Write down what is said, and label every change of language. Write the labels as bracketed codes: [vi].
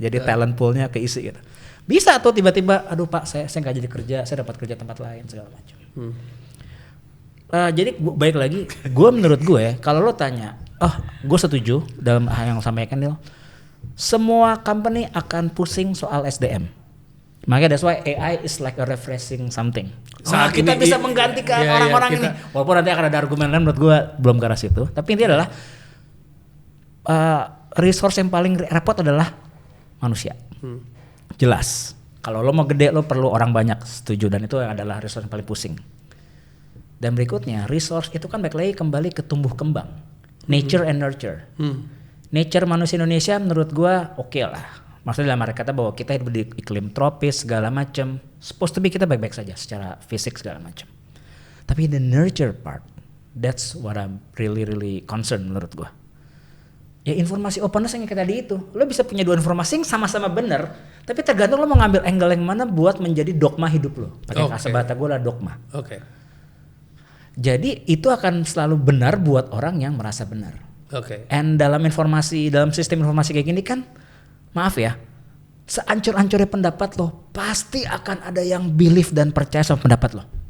[id] Jadi talent poolnya keisi gitu. Bisa tuh tiba-tiba, aduh pak saya nggak jadi kerja, saya dapat kerja tempat lain segala macam. Jadi baik lagi, menurut gue kalau lo tanya, gue setuju dalam hal yang sampaikan Neil. Semua company akan pusing soal SDM. Makanya [en] that's why AI is like a refreshing something. [id] Saat kita bisa menggantikan orang-orang ini. Walaupun nanti akan ada argumen lain, menurut gue belum ke arah situ. Tapi intinya adalah resource yang paling repot adalah manusia. Jelas. Kalau lo mau gede lo perlu orang banyak, setuju, dan itu adalah resource yang paling pusing. Dan berikutnya, resource itu kan balik lagi kembali ke tumbuh kembang. [en] Nature and nurture. [id] Nature manusia Indonesia menurut gua oke lah. Maksudnya dalam arti kata bahwa kita hidup di iklim tropis segala macam. [en] Supposed to be [id] kita baik-baik saja secara fisik segala macam. Tapi [en] the nurture part, that's what I'm really concerned [id] menurut gua. Ya informasi openness yang kayak tadi itu. Lo bisa punya dua informasi yang sama-sama benar. Tapi tergantung lo mau ngambil angle yang mana buat menjadi dogma hidup lo. Pakai kata bahasa gua lah dogma. Jadi itu akan selalu benar buat orang yang merasa benar. And dalam sistem informasi kayak gini kan, maaf ya, seancur-ancurnya pendapat lo, pasti akan ada yang believe dan percaya sama pendapat lo.